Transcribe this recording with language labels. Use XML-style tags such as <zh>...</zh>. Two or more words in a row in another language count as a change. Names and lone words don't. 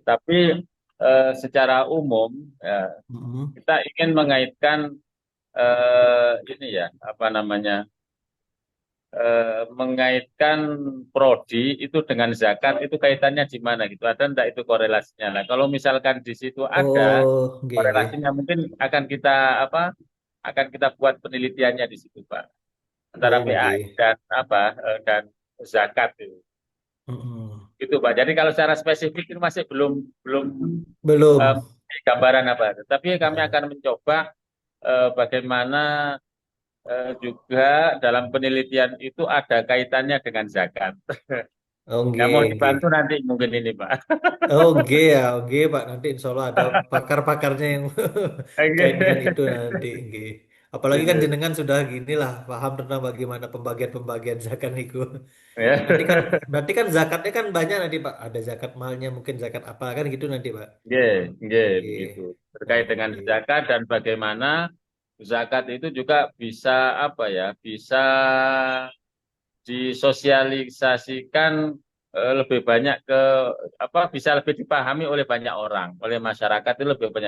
<id>Tapi secara umum ya, Mm-mm. kita ingin mengaitkan ini ya, apa namanya, mengaitkan prodi itu dengan zakat itu kaitannya di mana gitu. Ada enggak itu korelasinya? Nah, kalau misalkan di situ ada</id> <jv>Oh, nggih, nggih.</jv> <id>korelasinya mungkin akan kita apa? Akan kita buat penelitiannya di situ, Pak. Antara Oh, PAI nggih. dan apa dan zakat itu. Mm-mm. Itu, Pak. Jadi kalau secara spesifik itu masih belum belum Belum. eh, gambaran apa. Tapi kami Nah, akan mencoba bagaimana juga dalam penelitian itu ada kaitannya dengan zakat. oh, Ya mau</id> <jv>nggih, nggih.</jv> <id>dibantu nanti mungkin ini, Pak. Oh, nggih ya, nggih, Pak. Nanti</id> <ar>إن شاء الله</ar> <id>ada pakar-pakarnya yang kait dengan itu nanti, nggih. Apalagi kan Oke. jenengan sudah gini lah, paham tentang bagaimana pembagian-pembagian zakat itu. Nanti kan, Ya. nanti kan zakatnya kan banyak nanti, Pak. Ada zakat malnya, mungkin zakat apa kan gitu nanti, Pak.</id> <jv>Nggih, nggih,</jv> <id>begitu. Nggih. Terkait dengan Oke. zakat dan bagaimana zakat itu juga bisa apa ya, bisa disosialisasikan lebih banyak ke apa bisa lebih dipahami oleh banyak orang, oleh masyarakat itu lebih banyak.</id>